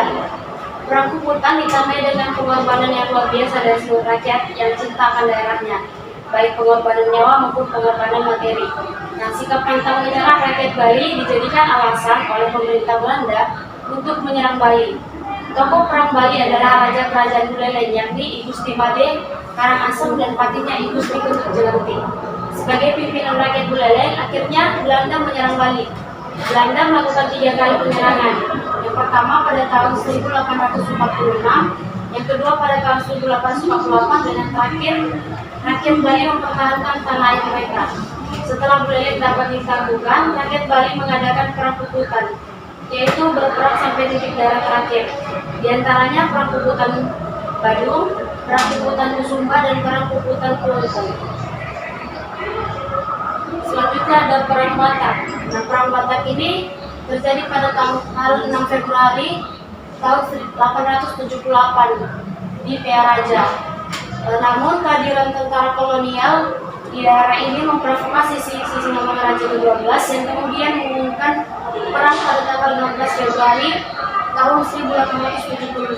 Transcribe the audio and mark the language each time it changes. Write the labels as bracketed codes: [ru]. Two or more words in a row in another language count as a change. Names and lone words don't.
[id] Perang Puputan ditandai dengan pengorbanan yang luar biasa dari seluruh rakyat yang cinta akan daerahnya, baik pengorbanan nyawa maupun pengorbanan materi. Nah, sikap pantang menyerah rakyat Bali dijadikan alasan oleh pemerintah Belanda untuk menyerang Bali. Tokoh Perang Bali adalah Raja Kerajaan Buleleng, yakni I Gusti Made Karangasem dan patinya I Gusti Ketut Jelenting. Sebagai pimpinan rakyat Buleleng, akhirnya Belanda menyerang Bali. Belanda melakukan 3 kali penyerangan. Yang pertama pada tahun 1846, yang kedua pada tahun 1848, dan yang terakhir rakyat Bali mempertahankan tanah air mereka. Setelah Buleleng dapat ditaklukkan, rakyat Bali mengadakan perang puputan, yaitu berperang sampai titik darah terakhir. Di antaranya perang puputan Badung, perang puputan Kusumba, dan perang puputan Kulonton. Selanjutnya ada perang Batak. Nah, perang Batak ini terjadi pada tanggal 6 Februari tahun 1878 di Pearaja. Namun kehadiran tentara kolonial di daerah ini memprovokasi Sisingamangaraja ke-12 yang kemudian mengumumkan perang pada tanggal 16 Februari tahun 1878.